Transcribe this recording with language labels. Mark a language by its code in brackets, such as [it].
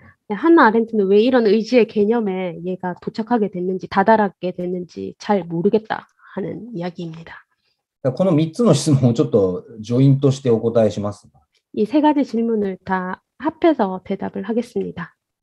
[ko] 한나 아렌트는 왜 이런 의지의 개념에 얘가 도착하게 됐는지, 다다랐게 됐는지 잘 모르겠다 하는 이야기입니다. [ja] この3つの質問をちょっとジョイントしてお答えします。 [ko] 이 세 가지 질문을 다 합해서 대답을 하겠습니다.